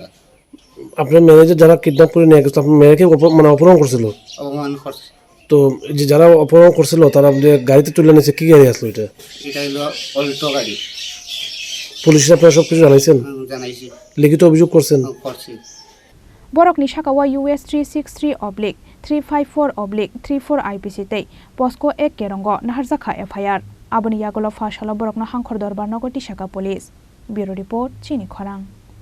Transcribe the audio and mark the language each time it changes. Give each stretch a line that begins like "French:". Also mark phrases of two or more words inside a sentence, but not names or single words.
Bangla: আপনার মেয়ে যারা কিডন্যাপ করে নিয়ে গেছিল আপনার মেয়েকে মানে অপহরণ করছিল অপমান করছে তো যে যারা অপহরণ করছিল তারা যে গাড়িতে তুলে নিয়েছে কি গাড়ি আসলো এটা হলো অল্টো গাড়ি পুলিশের আপনারা সব কিছু জানাইছি লিখিত অভিযোগ করছেন
Kok Borok: Borokni Shakawa US 363/354/34 IPC tei Posko 1 kerongo Naharjakha FIR Aboni yagolo fashalo borokna hangkhor dorbar nogoti shaka
English: police Bureau report
Kok Borok: Chini Khorang